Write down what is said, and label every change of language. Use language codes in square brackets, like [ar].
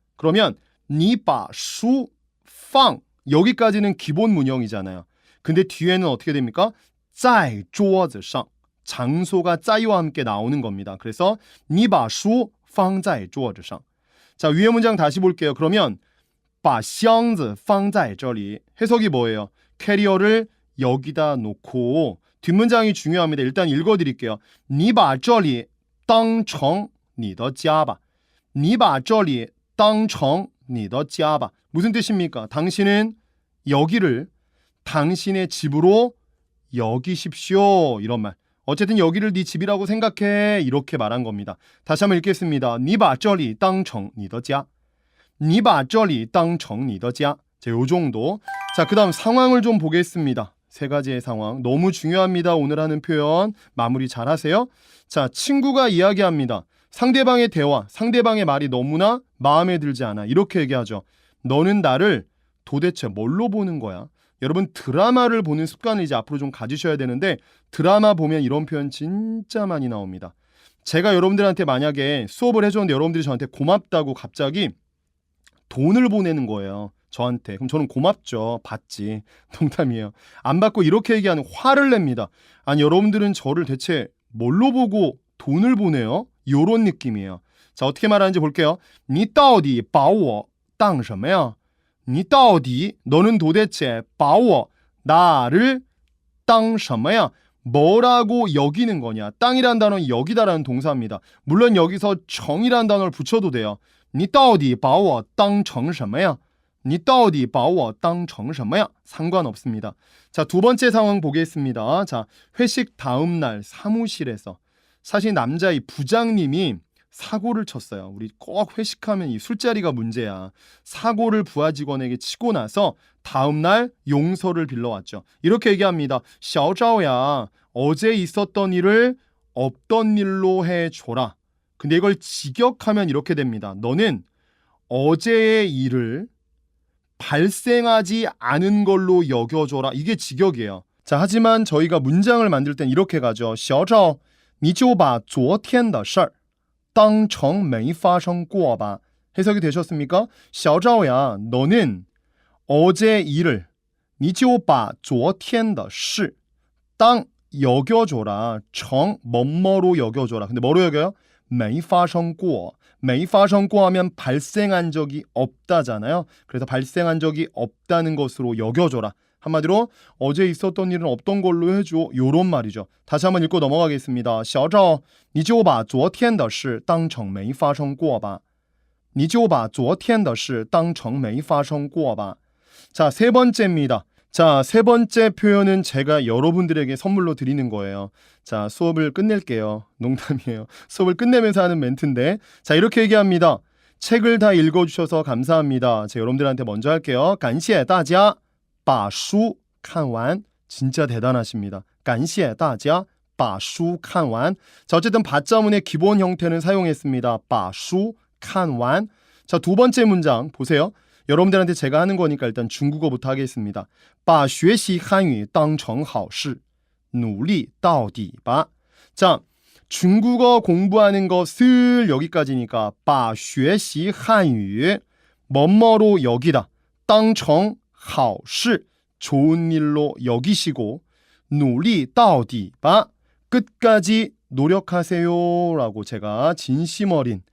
[ko] 그러면 [zh] 你把书放 [ko] 여기까지는 기본 문형이잖아요. 근데 뒤에는 어떻게 됩니까? [zh] 在桌子上 [ko] 장소가 在와 함께 나오는 겁니다. 그래서 [zh] 你把书放在桌子上 [ko] 자, 위에 문장 다시 볼게요. 그러면 [zh] 把箱子放在这里 [ko] 해석이 뭐예요? 캐리어를 여기다 놓고 뒷문장이 중요합니다. 일단 읽어드릴게요. [zh] 你把这里当成你的家吧你把这里当成你的家吧 [ko] 무슨 뜻입니까? 당신은 여기를 당신의 집으로 여기십시오 이런 말. 어쨌든 여기를 네 집이라고 생각해 이렇게 말한 겁니다. 다시 한번 읽겠습니다. [zh] 你把这里当成你的家你把这里当成你的家 [ko] 자, 요 정도. 자, 그 다음 상황을 좀 보겠습니다. 세 가지의 상황 너무 중요합니다. 오늘 하는 표현 마무리 잘 하세요. 자, 친구가 이야기합니다. 상대방의 대화, 상대방의 말이 너무나 마음에 들지 않아. 이렇게 얘기하죠. 너는 나를 도대체 뭘로 보는 거야? 여러분 드라마를 보는 습관을 이제 앞으로 좀 가지셔야 되는데 드라마 보면 이런 표현 진짜 많이 나옵니다. 제가 여러분들한테 만약에 수업을 해줬는데 여러분들이 저한테 고맙다고 갑자기 돈을 보내는 거예요. 저한테. 그럼 저는 고맙죠. 받지. 농담이에요. 안 받고 이렇게 얘기하는 화를 냅니다. 아니 여러분들은 저를 대체 뭘로 보고 돈을 보내요? 요런 느낌이에요. 자, 어떻게 말하는지 볼게요. [zh] 你到底把我当什么呀? 你到底 [ko] 너는 도대체 [zh] 把我 [ko] 나를 [zh] 当什么呀? [ko] 뭐라고 여기는 거냐? 땅이란 단어는 여기다라는 동사입니다. 물론 여기서 정이란 단어를 붙여도 돼요. [zh] 你到底把我当成什么呀?你到底把我当成什么呀? [ko] 상관없습니다. 자, 두 번째 상황 보겠습니다. 자, 회식 다음 날 사무실에서 사실 남자 이 부장님이 사고를 쳤어요. 우리 꼭 회식하면 이 술자리가 문제야. 사고를 부하 직원에게 치고 나서 다음 날 용서를 빌러왔죠. 이렇게 얘기합니다. 小赵야, 어제 있었던 일을 없던 일로 해줘라. 근데 이걸 직역하면 이렇게 됩니다. 너는 어제의 일을 발생하지 않은 걸로 여겨줘라. 이게 직역이에요. 자, 하지만 저희가 문장을 만들 땐 이렇게 가죠. [zh] 小赵你就把昨天的事儿当成没发生过吧. [ko] 해석이 되셨습니까? 小赵야, 너는 어제 일을 [zh] 你就把昨天的事当 [ko] 여겨줘라. 정 뭐뭐로 여겨줘라. 근데 뭐로 여겨요? [zh] 没发生过. 没发生过 [ko] 하면 발생한 적이 없다잖아요. 그래서 발생한 적이 없다는 것으로 여겨줘라. 한마디로 어제 있었던 일은 없던 걸로 해줘. 요런 말이죠. 다시 한번 읽고 넘어가겠습니다. [zh] 小赵你就把昨天的事当成没发生过吧你就把昨天的事当成没发生过吧 [ko] 자, 세 번째입니다. 자, 세 번째 표현은 제가 여러분들에게 선물로 드리는 거예요. 자, 수업을 끝낼게요. 농담이에요. 수업을 끝내면서 하는 멘트인데 자, 이렇게 얘기합니다. 책을 다 읽어주셔서 감사합니다. 제가 여러분들한테 먼저 할게요. [zh] 感谢大家把书看完 [ko] 진짜 대단하십니다. [zh] 感谢大家把书看完 [ko] 자, 어쨌든 받자문의 기본 형태는 사용했습니다. [zh] 把书看完 [ko] 자, 두 번째 문장 보세요. 여러분들한테 제가 하는 거니까 일단 중국어부터 하겠습니다. [zh] 把学习汉语当成好事努力到底吧 [ko] 자, 중국어 공부하는 거 슬 여기까지니까 [zh] 把学习汉语 [ko] 뭐뭐로 여기다 [zh] 当成好事 [ko] 좋은 일로 여기시고 [zh] 努力到底吧 [ko] 끝까지 노력하세요 라고 제가 진심 어린